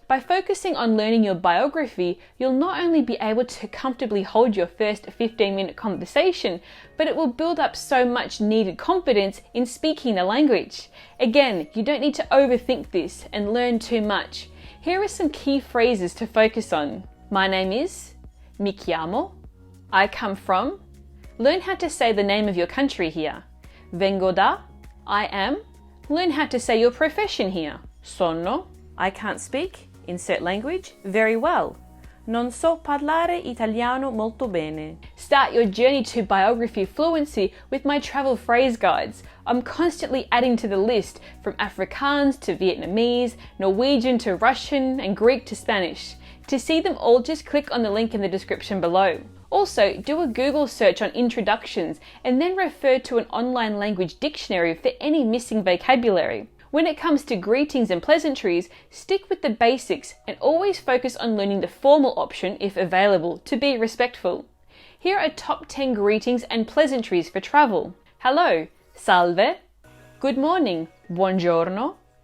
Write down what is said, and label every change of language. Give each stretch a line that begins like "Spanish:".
English: By focusing on learning your biography, you'll not only be able to comfortably hold your first 15-minute conversation, but it will build up so much needed confidence in speaking the language. Again, you don't need to overthink this and learn too much. Here are some key phrases to focus on. My name is,
Italian: mi chiamo,
English: I come from. Learn how to say the name of your country here.
Italian: Vengo da,
English: I am. Learn how to say your profession here. Sono, I can't speak, insert language, very well.
Italian: Non so parlare italiano molto bene.
English: Start your journey to biography fluency with my travel phrase guides. I'm constantly adding to the list, from Afrikaans to Vietnamese, Norwegian to Russian, and Greek to Spanish. To see them all, just click on the link in the description below. Also, do a Google search on introductions and then refer to an online language dictionary for any missing vocabulary. When it comes to greetings and pleasantries, stick with the basics and always focus on learning the formal option if available to be respectful. Here are top 10 greetings and pleasantries for travel. Hello, salve. Good morning, buongiorno.